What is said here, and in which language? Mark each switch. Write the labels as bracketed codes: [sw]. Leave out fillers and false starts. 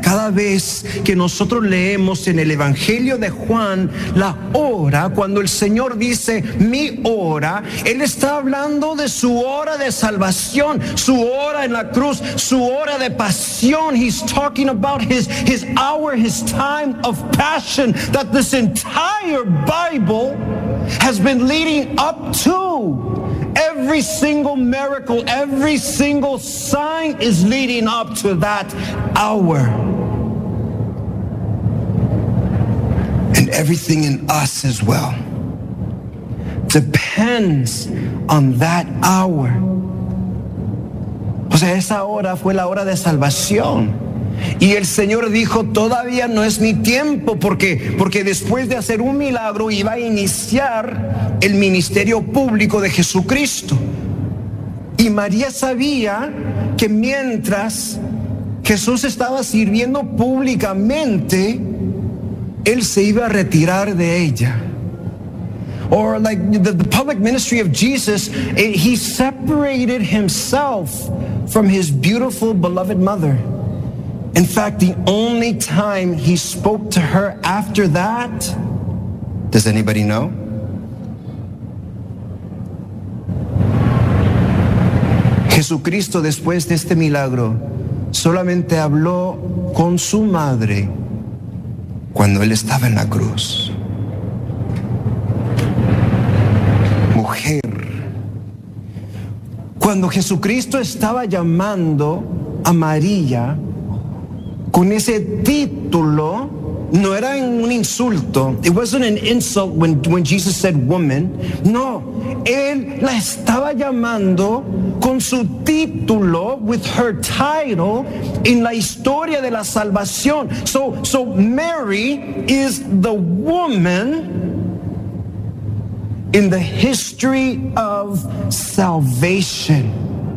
[es] Cada vez que nosotros leemos en el Evangelio de Juan la hora, cuando el Señor dice mi hora, Él está hablando de su hora de salvación, su hora en la cruz, su hora de pasión. [en] He's talking about his hour, his time of passion that this entire Bible has been leading up to. Every single miracle, every single sign is leading up to that hour. And everything in us as well depends on that hour. [es] O sea, esa hora fue la hora de salvación. Y el Señor dijo, todavía no es mi tiempo. ¿Por qué? Porque después de hacer un milagro iba a iniciar el ministerio público de Jesucristo. Y María sabía que mientras Jesús estaba sirviendo públicamente, Él se iba a retirar de ella. [en] Or like the public ministry of Jesus, He separated Himself from His beautiful, beloved mother. In fact, the only time he spoke to her after that, does anybody know? [es] Jesucristo, después de este milagro, solamente habló con su madre cuando él estaba en la cruz. Mujer, cuando Jesucristo estaba llamando a María, con ese título, no era un insulto. [en] It wasn't an insult when Jesus said woman. [es] No, él la estaba llamando con su título, [en] with her title, [es] en la historia de la salvación. [en] So Mary is the woman in the history of salvation.